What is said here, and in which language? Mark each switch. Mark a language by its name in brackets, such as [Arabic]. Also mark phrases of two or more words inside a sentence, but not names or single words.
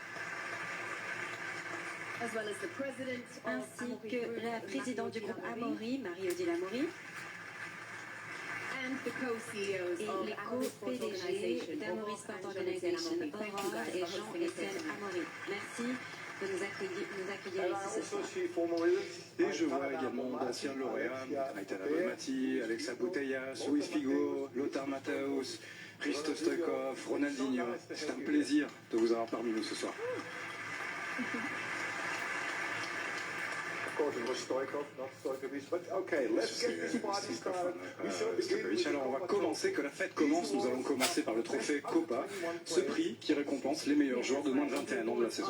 [French] Ainsi que la présidente du groupe Amaury, Marie-Odile Amaury. Et les co-PDG d'Amaury Sport Organization, Aurore et Jean-Étienne Amaury. Merci de nous accueillir ici ce soir. Et je vois également d'anciens lauréats, Aitana Bonmati, Alexa Putellas, Luis Figo, Lothar Matthäus, Christophe Stoichkov, Ronaldinho. C'est un plaisir de vous avoir parmi nous ce soir. Alors on va commencer, que la fête commence. Nous allons commencer par le trophée Copa, ce prix qui récompense les meilleurs joueurs de moins de 21 ans de la saison.